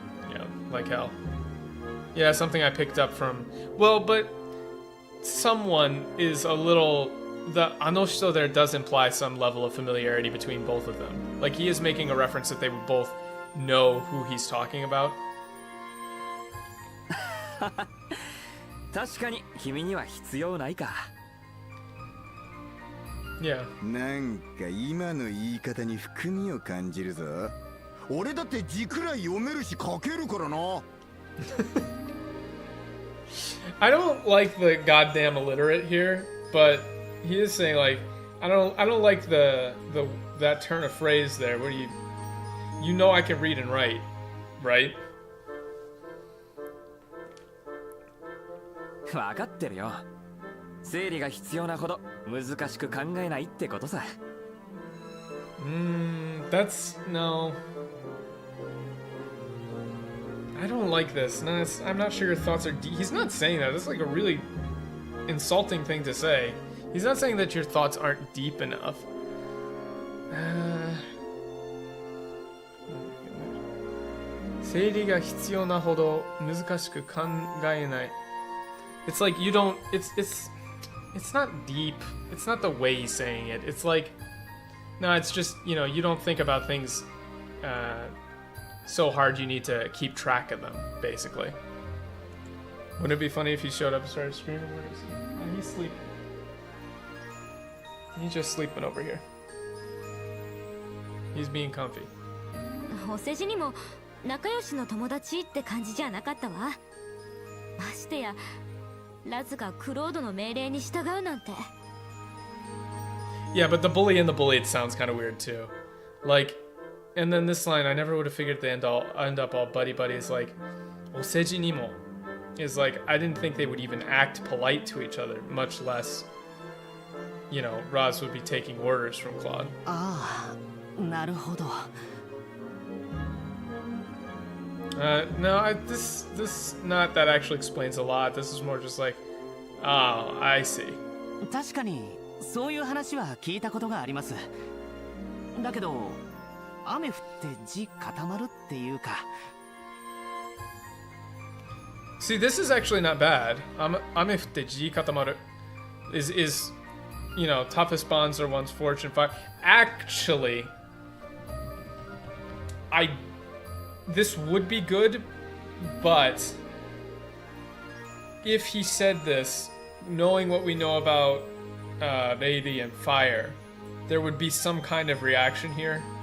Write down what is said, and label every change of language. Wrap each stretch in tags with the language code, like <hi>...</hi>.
<en>Yeah, like hell. Yeah, something I picked up from... Well, but someone is a little... The Anoshito there does imply some level of familiarity between both of them. Like, he is making a reference that they would both know who he's talking about.</en> <ja>確かに君には必要ないか。</ja> <en>Yeah.</en> <ja>なんか今の言い方に含みを感じるぞ。俺だって字くらい読めるし書けるからな。</ja> <en>I don't like the goddamn illiterate here, but he is saying like I don't like that turn of phrase there where you know I can read and write, right?</en> <ja>分かってるよ。整理が必要なほど難しく考えないってことさ。</ja> <en>That's no. I don't like this. No, I'm not sure your thoughts are deep. He's not saying that. That's like a really insulting thing to say. He's not saying that your thoughts aren't deep enough.</en> <ja>整理が必要なほど難しく考えない。</ja> <en>It's like you don't. It's not deep. It's not the way he's saying it. It's like, no, it's just, you know, you don't think about things so hard you need to keep track of them, basically. Wouldn't it be funny if he showed up and started screaming? Where is he? Oh, he's sleeping. He's just sleeping over here. He's being comfy.</en> <ja>お世辞にも仲良しの友達って感じじゃなかったわ。ましてやラズがクロードの命令に従うなんて。</ja> <en>Yeah, but the bully and the bullied sounds kind of weird too. Like, and then this line, I never would have figured they end up all buddy is like, oseji ni mo, is like, I didn't think they would even act polite to each other, much less, you know, Roz would be taking orders from Claude.</en> <ja>ああ、なるほど。</ja> <en>No, this not that actually explains a lot. This is more just like, oh, I see.</en> <ja>確かにそういう話は聞いたことがあります。だけど雨降って地固まるっていうか。</ja> <en>See, this is actually not bad. Ame futte ji katamaru is you know, toughest bonds are one's fortune fire. Actually, this would be good, but if he said this, knowing what we know about Lady and fire, there would be some kind of reaction here.</en>